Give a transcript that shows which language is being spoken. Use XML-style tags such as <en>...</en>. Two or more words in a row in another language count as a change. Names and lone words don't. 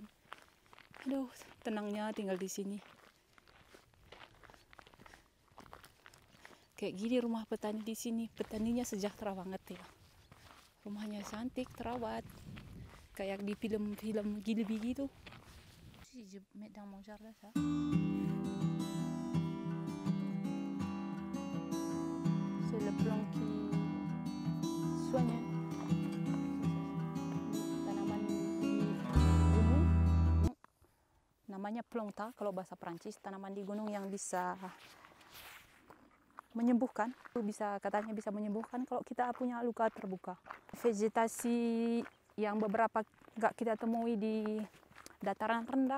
<id>Aduh, tenangnya tinggal di sini. Kayak gini rumah petani di sini. Petaninya sejahtera banget ya. Rumahnya cantik, terawat. Kayak di film-film Gilby gitu.</id> <fr>Si je mets dans mon jardin ça. C'est le plan qui soigne.</fr> <id>Tanaman di gunung. Namanya planta kalau bahasa Prancis, tanaman di gunung yang bisa menyembuhkan. Katanya bisa menyembuhkan kalau kita punya luka terbuka. Vegetasi yang beberapa nggak kita temui di dataran rendah.</id>